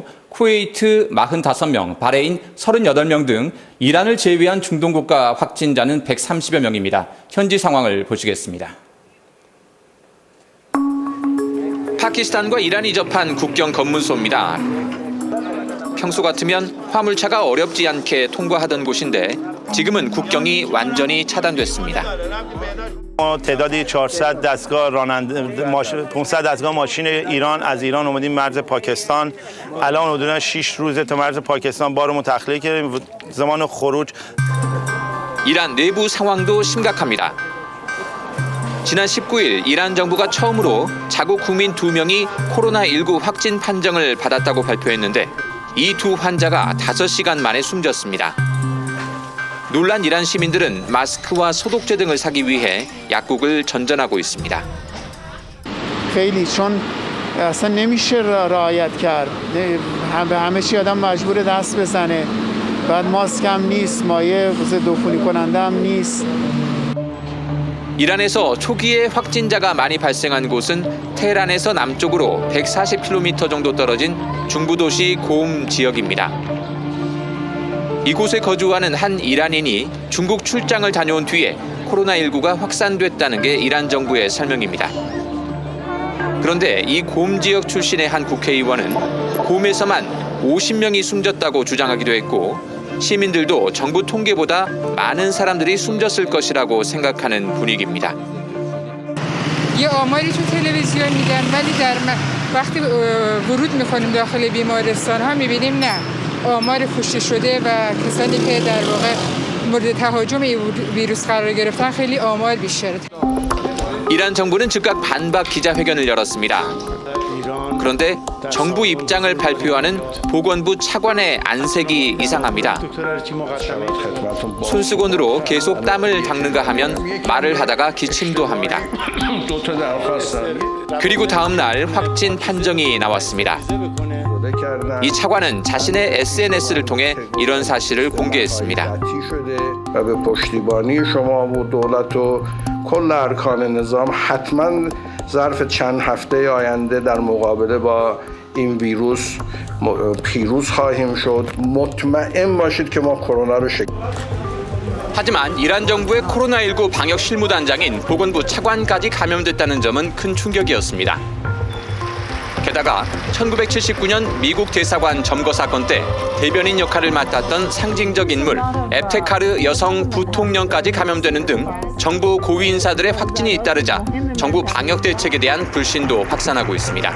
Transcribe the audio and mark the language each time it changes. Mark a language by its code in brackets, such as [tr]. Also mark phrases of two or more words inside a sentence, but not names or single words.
[ko] 쿠웨이트 45명, 바레인 38명 등 이란을 제외한 중동 국가 확진자는 130여 명입니다. 현지 상황을 보시겠습니다. 파키스탄과 이란이 접한 국경 검문소입니다. 평소 같으면 화물차가 어렵지 않게 통과하던 곳인데 지금은 국경이 완전히 차단됐습니다. [fa] تعدادی 400 دستگاه راننده 500 دستگاه ماشین ایران از ایران اومدیم مرز پاکستان. الان حدودا 6 روزه تا مرز پاکستان بارمون تخلیه کردیم. زمان خروج. [ko] 이란 내부 상황도 심각합니다. 지난 19일 이란 정부가 처음으로 자국 국민 2명이 코로나19 확진 판정을 받았다고 발표했는데 이 두 환자가 5시간 만에 숨졌습니다. 놀란 이란 시민들은 마스크와 소독제 등을 사기 위해 약국을 전전하고 있습니다. [fa] خیلی چون اصلا نمیشه رعایت کرد. همه چی آدم مجبور دست بزنه. بعد ماسک هم نیست، مایع ضد عفونی کننده هم نیست. [ko] 이란에서 초기에 확진자가 많이 발생한 곳은 테헤란에서 남쪽으로 140km 정도 떨어진 중부도시 고움 지역입니다. 이곳에 거주하는 한 이란인이 중국 출장을 다녀온 뒤에 코로나19가 확산됐다는 게 이란 정부의 설명입니다. 그런데 이 고움 지역 출신의 한 국회의원은 고움에서만 50명이 숨졌다고 주장하기도 했고 시민들도 정부 통계보다 많은 사람들이 숨졌을 것이라고 생각하는 분위기입니다. [fa] یه آماری تو تلویزیون میدن ولی وقتی ورود میکنیم داخل بیمارستان ها میبینیم نه آمار کشته شده و کسانی که در واقع مورد تهاجم ویروس قرار گرفتن خیلی آمار بیشتره. [ko] 이란 정부는 즉각 반박 기자회견을 열었습니다. 그런데 정부 입장을 발표하는 보건부 차관의 안색이 이상합니다. 손수건으로 계속 땀을 닦는가 하면 말을 하다가 기침도 합니다. 그리고 다음 날 확진 판정이 나왔습니다. 이 차관은 자신의 SNS를 통해 이런 사실을 공개했습니다. [fa] کل ارکان نظام حتما ظرف چند هفته آینده در مقابله با این ویروس پیروز خواهیم شد. مطمئن باشید که ما کرونا رو [ko] 하지만 이란 정부의 코로나19 방역 실무단장인 보건부 차관까지 감염됐다는 점은 큰 충격이었습니다. 게다가 1979년 미국 대사관 점거 사건 때 대변인 역할을 맡았던 상징적 인물 에프테카르 여성 부통령까지 감염되는 등 정부 고위 인사들의 확진이 잇따르자 정부 방역 대책에 대한 불신도 확산하고 있습니다.